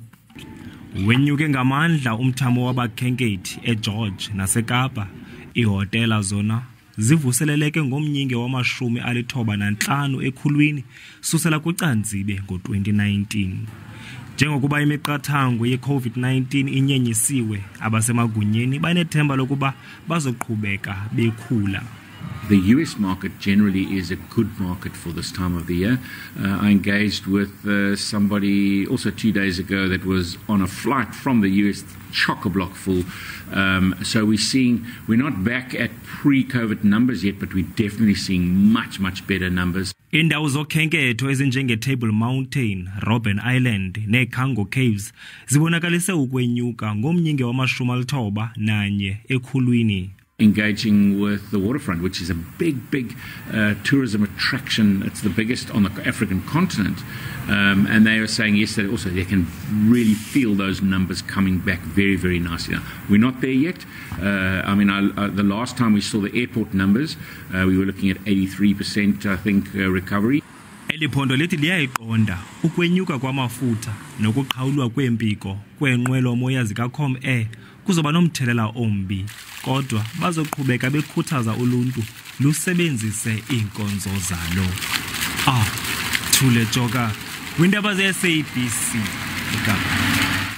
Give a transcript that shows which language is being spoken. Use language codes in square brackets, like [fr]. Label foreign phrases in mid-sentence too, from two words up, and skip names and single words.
[zu] Wenyuke ngamandla umthamo wabakhenkethi eGeorge naseKapa, ihotela zona zivuseleleke ngomnyinge wama-95 ekhulwini susela kuCanzibe ngo-2019. Njengokuba imiqathango ye-COVID-19 inyenyisiwe, abasemagunyeni banethemba lokuba bazoqhubeka bekhula. [en] The US market generally is a good market for this time of the year. I engaged with somebody also 2 days ago that was on a flight from the US, chock-a-block full. So we're not back at pre-COVID numbers yet, but we're definitely seeing much, much better numbers. [zu] Indawo zokhenketho ezinjenge-Table Mountain, Robben Island neCango Caves zibonakalise ukwenyuka ngomnyinge wama-91 ekhulwini. [en] Engaging with the waterfront, which is a big tourism attraction. It's the biggest on the African continent. And they are saying yesterday also they can really feel those numbers coming back very, very nicely. Now, we're not there yet. The last time we saw the airport numbers, we were looking at 83%, I think, recovery. [zu] Eliphondo lithi liyayiqonda ukwenyuka kwamafutha nokuqhawulwa kwempiko kwenqwelo moya zikaCom Air kuzoba nomthelela ombi, kodwa bazoqhubeka bekhuthaza uluntu lusebenzise inkonzo zalo. Thule Joka, Izindaba ze-SABC.